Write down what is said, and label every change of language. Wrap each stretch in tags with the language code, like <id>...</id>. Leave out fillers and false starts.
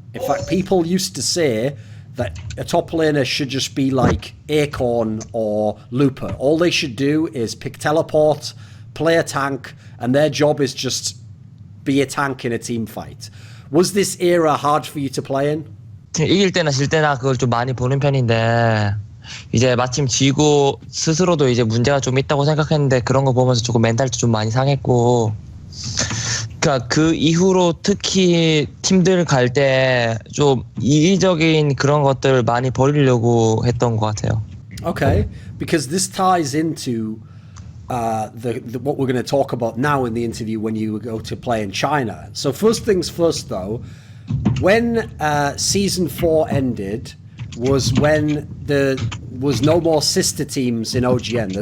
<en>In fact, people used to say that a top laner should just be like Acorn or Looper. All they should do is pick teleport, play a tank, and their job is just be a tank in a team fight. Was this era hard for you to play in?</en> <ko>이길 때나 질 때나 그걸 좀 많이 보는 편인데, 이제 마침 지고 스스로도 이제 문제가 좀 있다고 생각했는데 그런 거 보면서 조금 멘탈도 좀 많이 상했고, 그러니까 그 이후로 특히 팀들 갈 때 좀 이기적인 그런 것들을 많이 버리려고 했던 것 같아요.</ko> <en>Okay, because this ties into what we're going to talk about now in the interview when you go to play in China. So first things first though, when season 4 ended was when there was no more sister teams in OGN.</en>